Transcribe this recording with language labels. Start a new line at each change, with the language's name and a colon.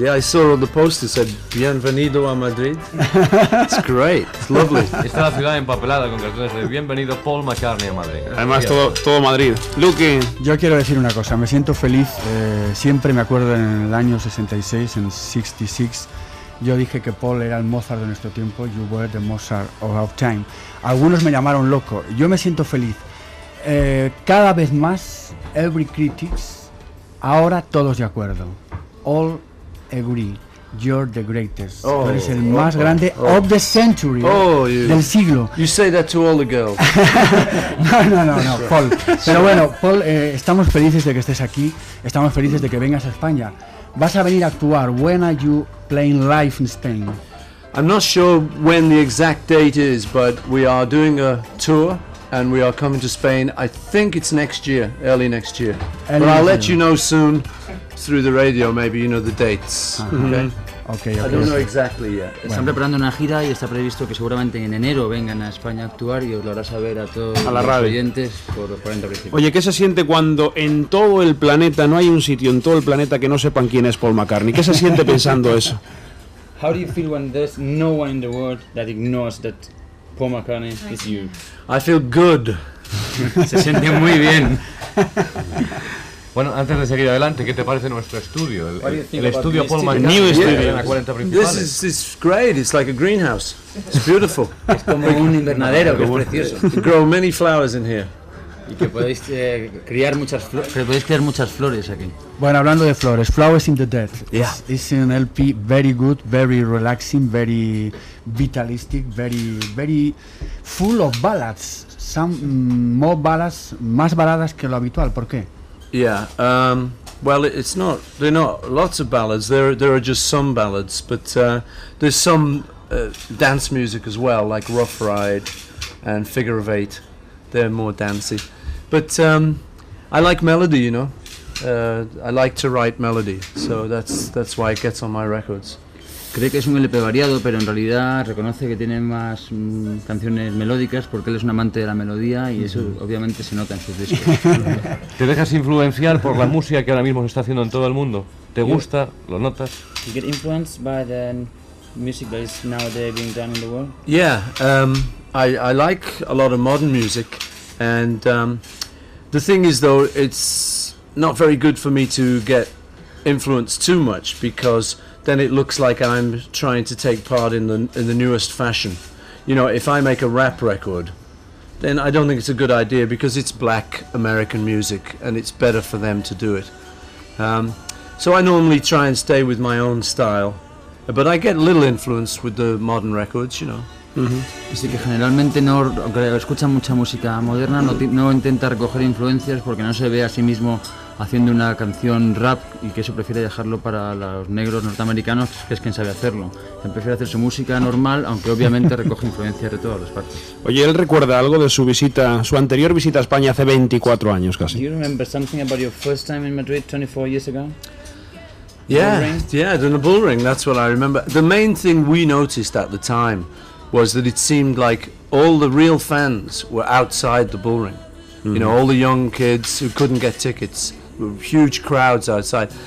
English: Yeah, I saw on the poster said
Spanish: Bienvenido a Madrid.
English: It's great. It's lovely.
Spanish: Está la ciudad empapelada con carteles de Bienvenido Paul McCartney a Madrid. Además todo Madrid. Luke, yo quiero decir una cosa. Me siento feliz. Siempre me acuerdo en el año 66, en 66. Yo dije que Paul era el Mozart de nuestro tiempo.
English: You were the Mozart of our time.
Spanish: Algunos me llamaron loco. Yo me siento feliz. Cada vez más,
English: every critics.
Spanish: Ahora todos de acuerdo.
English: All agree. You're the greatest. Oh,
Spanish: eres el más grande
English: of the century.
Spanish: Del siglo.
English: You say that to all the girls.
Spanish: No, Paul. Pero bueno, Paul, estamos felices de que estés aquí. Estamos felices de que vengas a España. Vas a venir a actuar.
English: When are you playing live in Spain? I'm not sure when the exact date is, but we are doing a tour. And we are coming to Spain. I think it's next year, early next year. But I'll let you know soon through the radio, maybe you know the dates. Okay. I don't know exactly yet.
Spanish: Bueno. Están preparando una gira y está previsto que seguramente en enero vengan a España a actuar y os lo hará saber a todos a los radio. Oyentes por los 40 principios. Oye, ¿qué se siente cuando en todo el planeta, no hay un sitio en todo el planeta que no sepan quién es Paul McCartney? ¿Qué se siente pensando eso?
English: How do you feel when there's no one in the world that ignores that Paul McCartney is you? I feel good.
Spanish: Se siente muy bien. Bueno, antes de seguir adelante, ¿qué te parece nuestro estudio? El estudio Paul
English: McCartney. New
Spanish: estudio.
English: This is great. It's like a greenhouse. It's beautiful.
Spanish: Es como un invernadero, que es precioso.
English: Grow many flowers in here.
Spanish: Y que podéis criar muchas flores. Podéis crear muchas flores aquí. Bueno, hablando de flores, Flowers in the Dirt.
English: Yeah. It's an LP very good, very relaxing, very vitalistic, very, very full of ballads. Some more ballads,
Spanish: más baladas que lo habitual. ¿Por qué?
English: Yeah. Well, it's not. They're not lots of ballads. There are just some ballads, but there's some dance music as well, like Rough Ride and Figure of Eight. They're more dancey, but I like melody, you know. I like to write melody, so that's why it gets on my records.
Spanish: Cree que es un LP variado, pero en realidad reconoce que tiene más canciones melódicas porque él es un amante de la melodía y eso obviamente se nota en sus discos. ¿Te dejas influenciar por la música que ahora mismo se está haciendo en todo el mundo? ¿Te gusta? ¿Lo notas?
English: You get influenced by the music that is nowadays being done in the world? Yeah. I like a lot of modern music, and the thing is, though, it's not very good for me to get influenced too much, because then it looks like I'm trying to take part in the newest fashion. You know, if I make a rap record, then I don't think it's a good idea, because it's black American music, and it's better for them to do it. So I normally try and stay with my own style, but I get little influence with the modern records, you know. Uh-huh.
Spanish: Así que generalmente no escucha mucha música moderna, no intenta recoger influencias porque no se ve a sí mismo haciendo una canción rap y que eso prefiere dejarlo para los negros norteamericanos, que es quien sabe hacerlo. Prefiere hacer su música normal, aunque obviamente recoge influencias de todas las partes. Oye, él recuerda algo de su visita, su anterior visita a España hace 24 años casi.
English: Do you remember something about your first time in Madrid 24 years ago? Yeah, the Bullring, that's what I remember. The main thing we noticed at the time was that it seemed like all the real fans were outside the Bullring. Mm-hmm. You know, all the young kids who couldn't get tickets, huge crowds outside.